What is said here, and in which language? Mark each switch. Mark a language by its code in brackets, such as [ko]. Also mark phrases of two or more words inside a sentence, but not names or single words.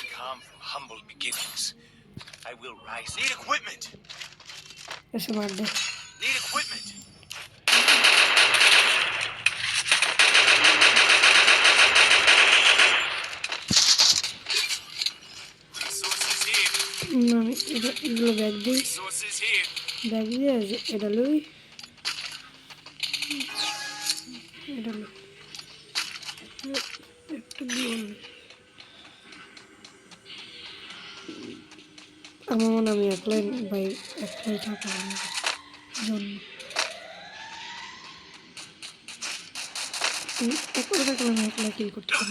[en] come from humble beginnings. I will rise. Need equipment. [hi] ऐसे मार दे [en] Need equipment. Resources here. [bn] না এগুলো ব্যাগ দিই [en] Resources here. [bn] ব্যাগ দিয়ে এটা লই এটা লই একটু দিয়ে আমার মনে আমি একলাই ভাই একলাই থাকার জন্য একলা থাকলে আমি একলা কিল করতে পারি